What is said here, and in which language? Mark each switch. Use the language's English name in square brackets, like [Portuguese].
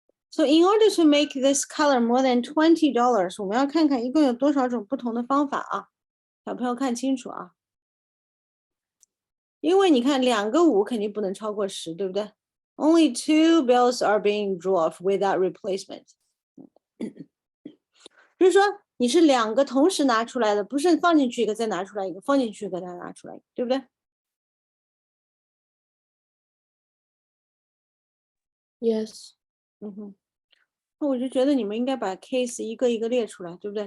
[English] So in order to make this color more than $20， [Chinese] 我们要看看一共有多少种不同的方法啊，小朋友看清楚啊。因为你看2个5肯定不能超过10，对不对 ？ [English] Only 2 bills are being drawn without replacement。 [Chinese] 就是说你是2个同时拿出来的，不是放进去一个再拿出来一个，放进去一个再拿出来一个，对不对？ [English] Yes. 嗯哼。 [Chinese] 那我就觉得你们应该把 case 一个一个列出来，对不对？